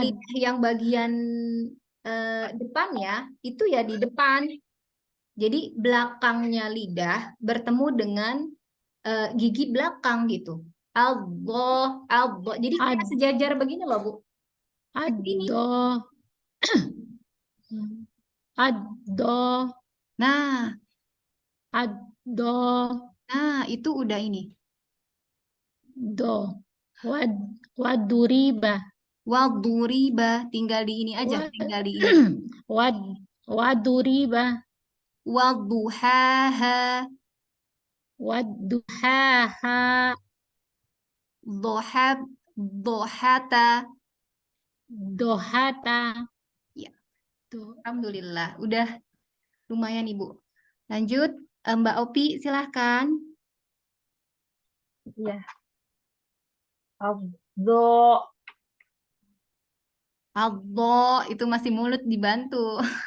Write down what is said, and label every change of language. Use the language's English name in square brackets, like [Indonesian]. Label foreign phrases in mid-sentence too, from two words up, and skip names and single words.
[Indonesian] Lidah yang bagian depannya itu ya di depan. Jadi belakangnya lidah bertemu dengan gigi belakang gitu. Allah, Allah. Jadi kayak [Arabic] ad, [Indonesian] sejajar begini loh, Bu. [Arabic] ad, [Indonesian] Ini. [Arabic] do, ad, do, [Indonesian] Nah, [Arabic] ad, do, [Indonesian] itu udah ini. [Arabic] do, wad, waduriba, Waduriba, [Indonesian] tinggal di ini aja, [Arabic] wad, [Indonesian] tinggal di ini. [Arabic] wad, waduriba, Wadduhaha, wadduhaha, dohab, dohata. dohata, [Indonesian] Ya, [Arabic] do, [Indonesian] alhamdulillah. Udah lumayan, Ibu. Lanjut, Mbak Opi, silahkan. Iya. Abdo. Allah, itu masih mulut dibantu.